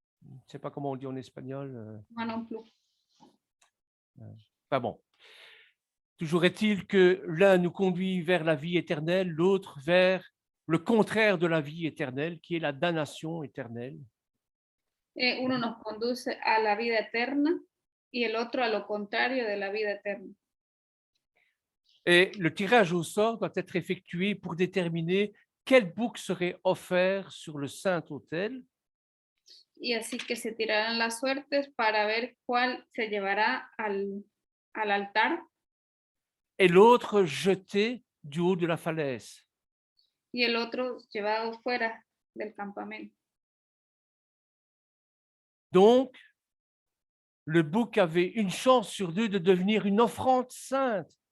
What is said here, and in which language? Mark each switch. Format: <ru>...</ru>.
<fr>Je ne sais pas comment on dit en espagnol. Moi non plus. Enfin bon. Toujours est-il que l'un nous conduit vers la vie éternelle, l'autre vers le contraire de la vie éternelle, qui est la damnation éternelle.</fr> <es>Uno nos conduce a la vida eterna y el otro a lo contrario de la vida eterna.</es> <fr>Et le tirage au sort doit être effectué pour déterminer quel bouc serait offert sur le Saint-Autel.</fr> <es>Y así que se tirarán las suertes para ver cuál se llevará al altar.</es> <fr>Et l'autre jeté du haut de la falaise.</fr> <es>Y el otro llevado fuera del campamento.</es> <fr>Donc, le bouc avait une chance sur deux de devenir une offrande sainte.</fr>